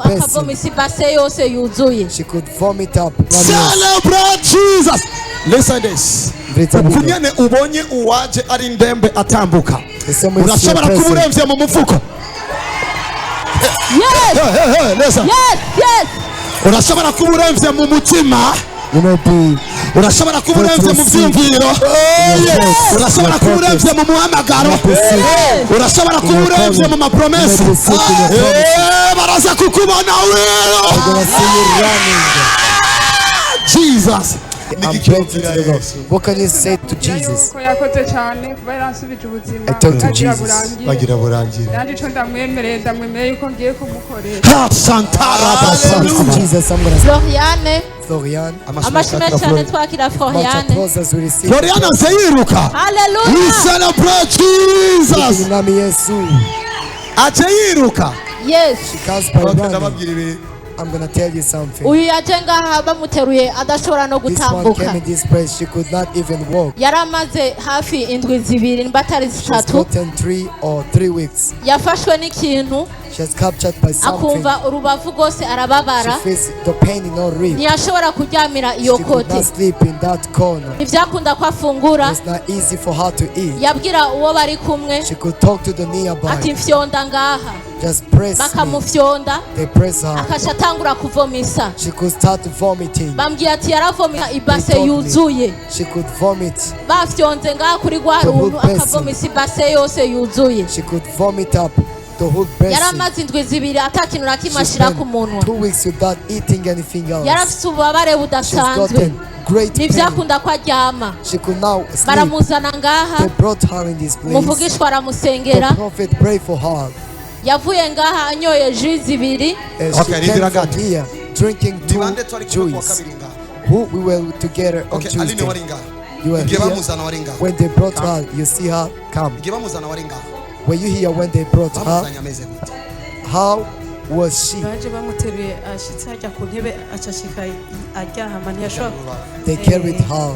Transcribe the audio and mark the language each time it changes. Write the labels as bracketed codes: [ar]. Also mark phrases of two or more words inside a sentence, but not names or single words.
[rn] akavomisa ibase yose yuzuye. [en] She could vomit up. Celebrate Jesus. Listen this. [rn] Kunyene ubonye uwaje ari ndembe atambuka. Urashobora kuburemvye mu mufuko. [en] Yes. Listen. Yes. [rn] Urashobora kuburemvye mu mutima. Urashobora kuburemvye mu vyumviro. Urashobora kuburemvye mu muhamagaro. Urashobora kuburemvye mu mapromesa. Baraza kukubona wewe. [en] Jesus. What can you say to Jesus? I talk to Jesus. Jesus, I'm gonna Floriane. [rn] Amashimwe twakira Floriane. Floriane azeyiruka. [en] Hallelujah. We celebrate Jesus. Azeyiruka. Yes. She comes by running. I'm gonna tell you something. [rn] Uyu yajenga bamuteruye adashobora no [en] This one came [rn] gutambuka. [en] in this place, she could not even walk. [rn] Yaramaze hafi indwi zibiri mbatari [en] She's [rn] zitatu. [en] gotten 3 weeks. [rn] Yafashwe n'ikintu [en] She was captured by something. [rn] akumva urubavu rwose arababara. [en] She feels the pain in her rib. [rn] Ntiyashobora kuryamira iyo [en] She could [rn] kote. [en] not sleep in that corner. [rn] Ntibyakunda ko afungura. [en] It's not easy for her to eat. [rn] Yabwira uwo bari kumwe [en] She could talk to the nearby. [rn] ati mfyonda ngaha. [en] Just press me. [rn] Bakamufyonda [en] They press her. [rn] akasha atangura kuvomisa. [en] She could start vomiting. [rn] Bambwiye ati yaravomisa ibase [en] They told me [rn] yuzuye. [en] she could vomit. [rn] Bafyonze ngaha kuri rwa [en] The whole [rn] runtu akavomisa ibase yose yuzuye. [en] She could vomit up the whole basin. [rn] Yaramaze indwi zibiri atakintu na kimwe [en] She [rn] ashira [en] spent [rn] ku munwa. [en] 2 weeks without eating anything else. [rn] Yarafise ububabare [en] She's [rn] budasanzwe. [en] gotten great pain. [rn] Ntivyakunda ko aryama. [en] She could now sleep. [rn] Baramuzana ngaha. [en] They brought her in this place. [rn] Umuvugishwa aramusengera. [en] The prophet prayed for her. [rn] Yavuye ngaha anyoye jus zibiri. [en] She came from here drinking 2 juice. Who we were together on Tuesday. You were here when they brought her. You see her come. Were you here when they brought her? How was she? They carried her.